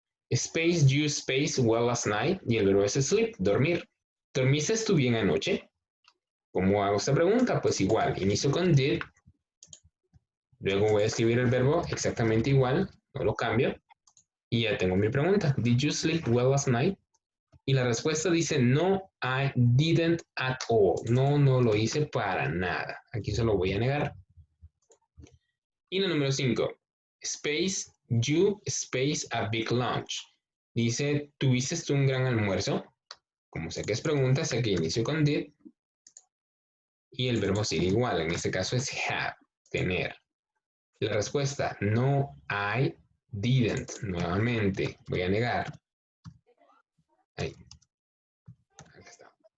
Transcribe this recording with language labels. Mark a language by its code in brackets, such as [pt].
[en] Space you space well last night. [es] Y el verbo es sleep, dormir. ¿Dormiste tú bien anoche? ¿Cómo hago esta pregunta? Pues igual, inicio con did. Luego voy a escribir el verbo exactamente igual, no lo cambio. Y ya tengo mi pregunta. [en] Did you sleep well last night? [es] Y la respuesta dice, no, [en] I didn't at all. [es] No, no lo hice para nada. Aquí se lo voy a negar. Y la número 5. [en] Space, you space a big lunch. [es] Dice, ¿tuviste tú un gran almuerzo? Como sé que es pregunta, sé que inicio con did. Y el verbo sigue igual. En este caso es have, tener. La respuesta, no, [en] I didn't. [es] Nuevamente, voy a negar. Ahí. Acá está.